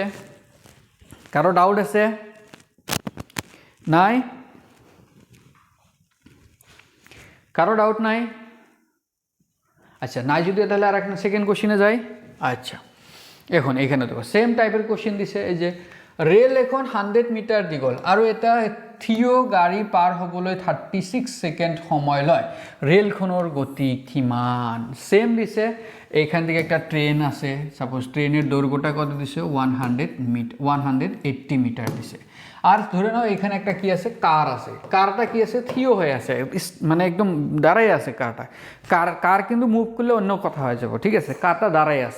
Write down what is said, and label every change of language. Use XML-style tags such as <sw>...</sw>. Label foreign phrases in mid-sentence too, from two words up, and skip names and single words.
<bn>কারো ডাউট আছে? নাই? কারো ডাউট নাই? আচ্ছা নাই যদি তাহলে আর একটা</bn> <en>second question</en> <bn>যাই। আচ্ছা এখন এখানে দেখো</bn> <en>same type question</en> <bn>দিছে, এই যে</bn> <as>রেল এখন 100 মিটার দীঘল আৰু এটা থিয় গাড়ী পাৰ হ'বলৈ 36 সেকেন্ড সময় লয়, রেলখনৰ গতি কিমান?</as> <bn>সেম দিছে। এখান থেকে একটা ট্রেন আছে,</bn> <en>suppose train</en> <bn>দৈর্ঘ্যটা কত দিছে 180 মিটার দিছে। আর ধরে নাও এখানে একটা কি আছে, কার আছে, কারটা কি আছে থিও হয়ে আছে, মানে একদম দাঁড়াই আছে কারটা। কার কিন্তু মুভ করলে অন্য কথা হয়ে যাবে, ঠিক আছে, কারটা দাঁড়াই আছে।</bn>